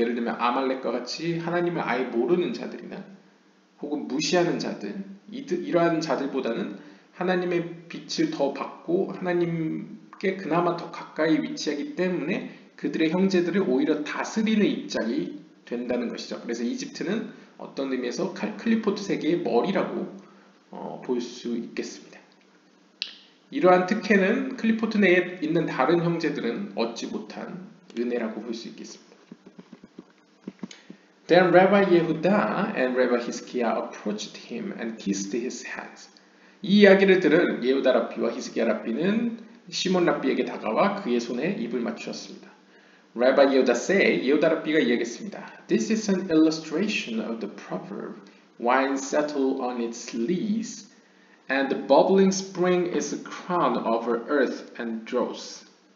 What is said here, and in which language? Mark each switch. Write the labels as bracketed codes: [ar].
[ko] 예를 들면 아말렉과 같이 하나님을 아예 모르는 자들이나 혹은 무시하는 자들, 이러한 자들보다는 하나님의 빛을 더 받고 하나님께 그나마 더 가까이 위치하기 때문에 그들의 형제들을 오히려 다스리는 입장이 된다는 것이죠. 그래서 이집트는 어떤 의미에서 클리포트 세계의 머리라고 볼 수 있겠습니다. 이러한 특혜는 클리포트 내에 있는 다른 형제들은 얻지 못한 은혜라고 볼 수 있겠습니다. [en] Then Rabbi Yehuda and Rabbi Hizkiah approached him and kissed his hands. [ko] 이 이야기를 들은 예후다 랍비와 히스기야 랍비는 시몬 랍비에게 다가와 그의 손에 입을 맞추었습니다. [en] Rabbi Yehuda said, [ko] 예후다 랍비가 이야기했습니다. [en] This is an illustration of the proverb, wine settled on its lees, and the bubbling spring is a crown over earth and dross.